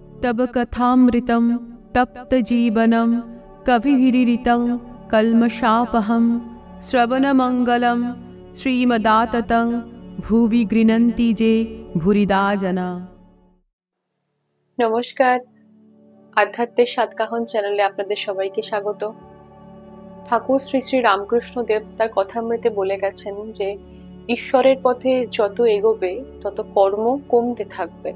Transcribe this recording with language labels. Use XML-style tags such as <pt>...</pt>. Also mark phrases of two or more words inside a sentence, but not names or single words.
<sa>तब कथामृतं तप्त जीवनं कविभिरीरितं कल्मषापहं श्रवणमङ्गलं श्रीमदाततं भुवि गृह्णन्ति जे भूरिदा जना।</sa> <bn>নমস্কার, আধ্যাত্মের সাতকাহন চ্যানেলে আপনাদের সবাইকে স্বাগত। ঠাকুর শ্রী শ্রী রামকৃষ্ণ দেব তার কথামৃতে বলে গেছেন যে ঈশ্বরের পথে যত এগোবে তত কর্ম কমতে থাকবে।</bn>